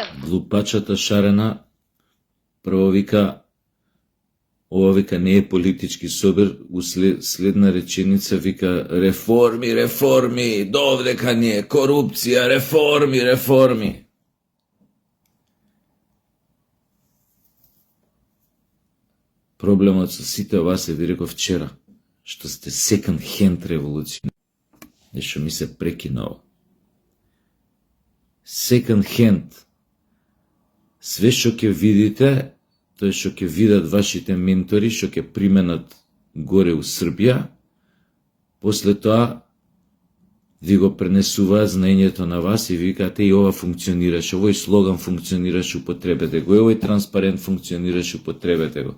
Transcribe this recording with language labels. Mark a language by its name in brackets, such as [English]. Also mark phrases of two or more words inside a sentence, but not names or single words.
[Macedonian] Глупачата Шарена прво вика, ова вика не е политички собир, следна реченица вика реформи, реформи, довдека не е корупција, реформи, реформи. Проблемот со сите вас е, ви реков вчера, што сте [English] second hand [Macedonian] револуција. Нешто ми се прекинало. [English] Second hand. [Macedonian] Све што ќе видите, тоа што ќе видат вашите ментори, што ќе применат горе у Србија, после тоа ви го пренесуваат знаењето на вас и викате и ова функционираше, овој слоган функционираше, употребете го, и овој транспарент функционираше, употребете го.